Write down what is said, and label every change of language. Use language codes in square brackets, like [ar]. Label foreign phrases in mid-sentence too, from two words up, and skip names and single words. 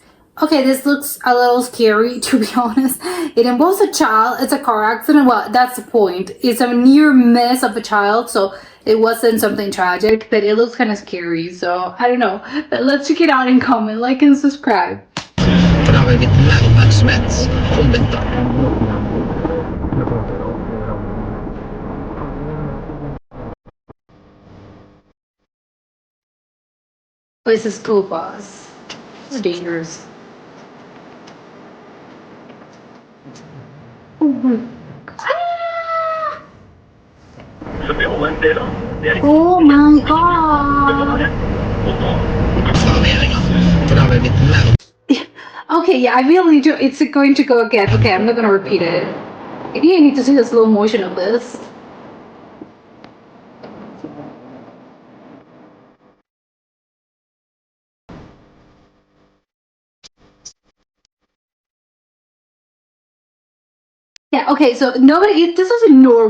[en] Okay, this looks a little scary to be honest. It involves a child, it's a car accident, well that's the point. It's a near miss of a child, so it wasn't something tragic, but it looks kind of scary, so I don't know. But let's check it out and comment, like and subscribe. [no] For da har vi litt mer oppmerksomhet om dette. [en] Oh, it's a school bus. It's dangerous. Oh my god. [no] For da har vi litt mer [en] Okay, yeah, I really do. It's going to go again. Okay, I'm not gonna repeat it. Maybe I need to see the slow motion of this. Yeah, okay, so nobody, this is in Norway.